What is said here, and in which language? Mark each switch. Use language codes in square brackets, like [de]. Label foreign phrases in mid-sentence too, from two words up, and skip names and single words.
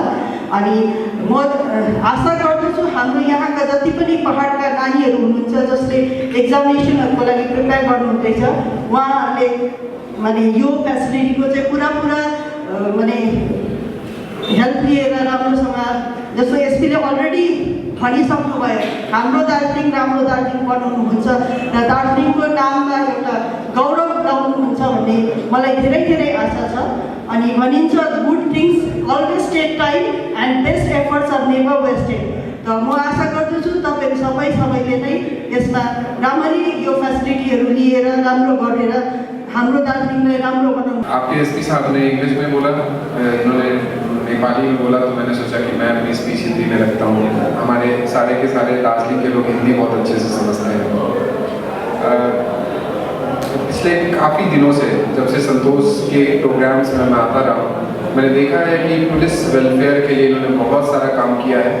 [ne] अनि म आशा गर्दछु हाम्रो यहाँका जति पनि पहाडका नानीहरू हुनुहुन्छ जसले एक्जामिनेसनहरूको लागि प्रिपेयर गर्नुहुँदैछ, उहाँहरूले माने यो फेसिलिटीको चाहिँ पुरा माने हेल्प लिएर राम्रोसँग, जस्तो एसपीले अलरेडी भनिसक्नुभयो हाम्रो दार्जिलिङ राम्रो दार्जिलिङ बनाउनुहुन्छ र दार्जिलिङको नाममा एउटा गौरव ल्याउनुहुन्छ भन्ने मलाई धेरै धेरै आशा छ। अनि भनिन्छ [en] good things always take time and best efforts are never wasted. [ne] त म आशा गर्दछु तपाईँहरू सबैले नै यसमा राम्ररी यो फेसिलिटीहरू लिएर राम्रो गरेर हाम्रो दार्जिलिङलाई राम्रो बनाउनु। [hi] आपके एसपी साहब ने इंग्लिश में बोला, इन्होंने नेपाली में बोला, तो मैंने सोचा कि मैं अपनी स्पीच हिंदी में रखता हूँ। हमारे सारे के सारे दार्जिलिंग के लोग हिंदी बहुत अच्छे से समझते हैं। पिछले काफ़ी दिनों से जब से संतोष के प्रोग्राम्स में मैं आता रहा हूँ, मैंने देखा है कि पुलिस वेलफेयर के लिए इन्होंने बहुत सारा काम किया है।